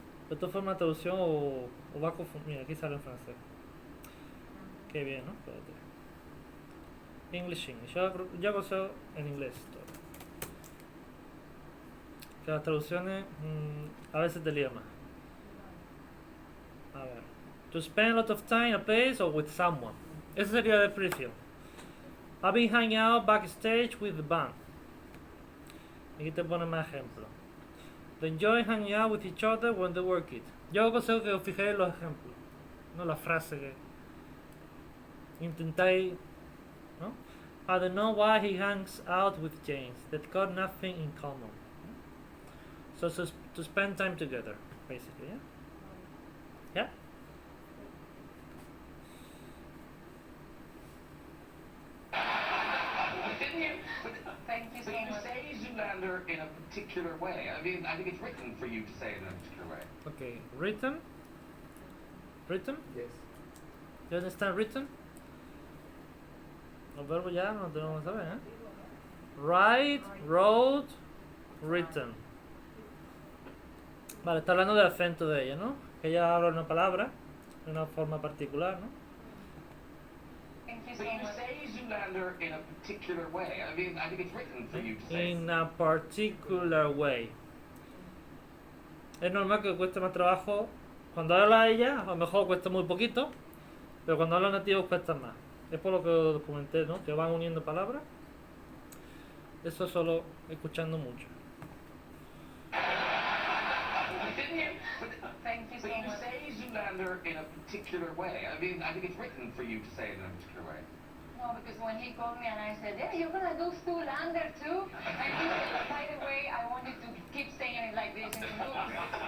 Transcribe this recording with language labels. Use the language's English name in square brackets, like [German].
[Spanish] De todas formas, traducción o va a confundir. Mira, aquí sale en francés. Qué bien, ¿no? Espérate. English. Yo aconsejo en inglés todo. Que las traducciones a veces te lían más. A ver. [English] To spend a lot of time in a place or with someone. [Spanish] Esa sería la definición. [English] I've been hanging out backstage with the band. [Spanish] Aquí te pone más ejemplos. [English] They enjoy hanging out with each other when they work it. [Spanish] Yo aconsejo que os fijéis en los ejemplos, no la frase que intentáis, ¿no? [English] I don't know why he hangs out with James. They've got nothing in common. So to spend time together, basically, yeah? Yeah? Didn't you? Thank you. But you say Zoolander in a particular way. I mean, I think it's written for you to say it in a particular way. Okay, written? Written? Yes. You understand written? [Spanish] Los verbos ya no tenemos que saber, ¿eh? [English] Write, wrote, written. [Spanish] Vale, está hablando del acento de ella, ¿no? Que ella habla una palabra de una forma particular, ¿no? [English] But you say Zoolander in a particular way. I mean, I think it's written for you to say it. In a particular way. [Spanish] Es normal que cueste más trabajo. Cuando habla ella, a lo mejor cuesta muy poquito, pero cuando hablan nativos cuesta más. Es por lo que os comenté, ¿no? Que van uniendo palabras. Eso solo escuchando mucho. [English] Didn't you? Thank you. But you say Zoolander in a particular way. I mean, I think it's written for you to say it in a particular way. No, because when he called me and I said, "Yeah, you're gonna do Zoolander too," and he said, "By the way, I wanted to keep saying it like this in the movie."